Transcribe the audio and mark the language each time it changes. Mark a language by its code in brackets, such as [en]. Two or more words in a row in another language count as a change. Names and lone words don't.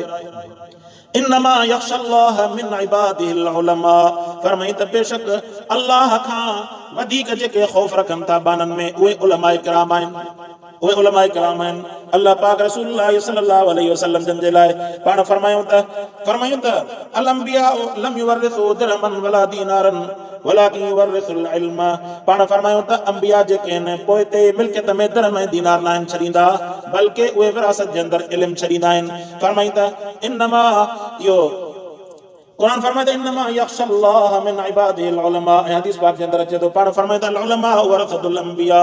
[ar] إنما يخشى الله من عباده العلماء, [sd] फरमाई त बेशक अल्लाह खां वधीक जेके ख़ौफ़ रखनि था बाननि में उहे उलमाए किराम आहिनि। उहे उलमा किराम आहिनि अल्लाह पाक रसूलुल्लाह [ar] صلى الله عليه وسلم [sd] जन जे लाइ पाण फरमायूं त [ar] الأنبياء لم يورثوا درهما ولا دينارا ولكن ورثوا العلم. [sd] पाण फरमायूं त अंबिया जेके आहिनि पोइ ते मिल्कियत में दिरहम ऐं दीनार न आहिनि छॾींदा, बल्कि उहे विरासत जे अंदरि इल्म छॾींदा आहिनि। फरमाईं त इन्नमा इहो कुरान फरमाए इन्नमा [ar] يخشى الله من عباد العلماء. [sd] ऐं हदीस पाक जे अंदरि अचे थो पाण फरमाए त [ar] العلماء ورثة الأنبياء.